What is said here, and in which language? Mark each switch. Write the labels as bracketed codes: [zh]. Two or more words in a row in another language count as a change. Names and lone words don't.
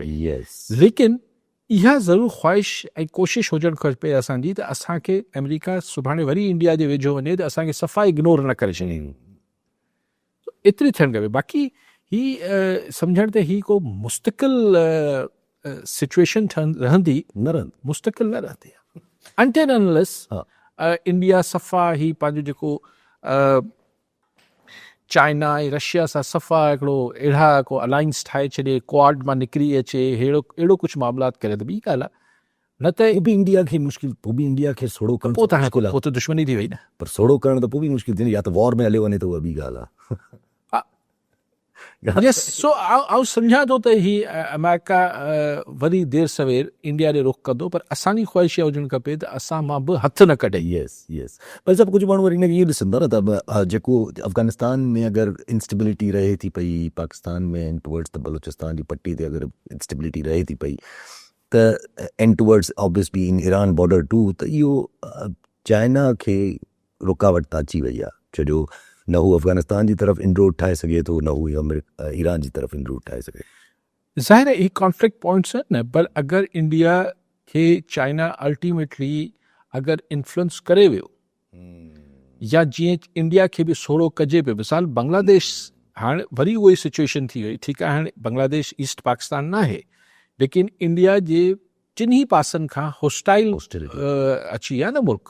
[sd] लेकिन इहा ज़रूरु ख़्वाहिश ऐं कोशिशि हुजणु खपे असांजी त असांखे अमेरिका सुभाणे वरी इंडिया जे वेझो वञे त असांखे सफ़ा इग्नोर न करे छॾे, एतिरी थियणु खपे। बाक़ी ही सम्झण ते ही को मुस्तक़िल सिचुएशन रहंदी मुस्तक़िल न रहंदी [en] until unless [sd] इंडिया सफ़ा ही पंहिंजो जेको चाइना ऐं रशिया सां सफ़ा हिकिड़ो अहिड़ा को अलायंस ठाहे छॾे, क्वाड मां निकिरी अचे, अहिड़ो कुझु मामलात करे त ॿी ॻाल्हि आहे। न त पोइ बि इंडिया खे मुश्किल, पोइ बि इंडिया खे सोड़ो करणु, पोइ त दुश्मनी थी वई न, पर सोड़ो करणु त पोइ बि मुश्किल थींदी, या त वॉर में हलियो वञे त उहा ॿी ॻाल्हि आहे। सो आउं सम्झां थो त ही अमेरिका वरी देर सवेर इंडिया ॾे रुख कंदो, पर असांजी ख़्वाहिश इहा हुजणु खपे त असां मां बि हथ न कढे। पर सभु कुझु माण्हू वरी हिनखे इहो ॾिसंदा न त जेको अफ़गानिस्तान में अगरि इंस्टेबिलिटी रहे थी पई, पाकिस्तान में [en] and towards the Balochistan [sd] जी पट्टी ते अगरि इंस्टेबिलिटी रहे थी पई त [en] and towards obviously in Iran border too, [sd] त इहो चाइना खे रुकावट त अची वई आहे। छो जो न हू अफ़गानिस्तान जी तरफ़ इनरोड ठाहे सघे थो, न हू ईरान जी तरफ़ इनरोड ठाहे सघे। ज़ाहिर है ही [en] conflict points [sd] आहिनि न, पर अगरि इंडिया खे चाइना अल्टीमेटली अगरि इन्फ्लुएंस करे वियो या जीअं इंडिया खे बि सोड़ो कजे पियो, मिसाल बांग्लादेश हाणे वरी उहा ई सिचुएशन थी वई, ठीकु आहे हाणे बांग्लादेश ईस्ट पाकिस्तान न आहे, लेकिन इंडिया जे टिनी पासनि खां होस्टाइल अची विया न मुल्क,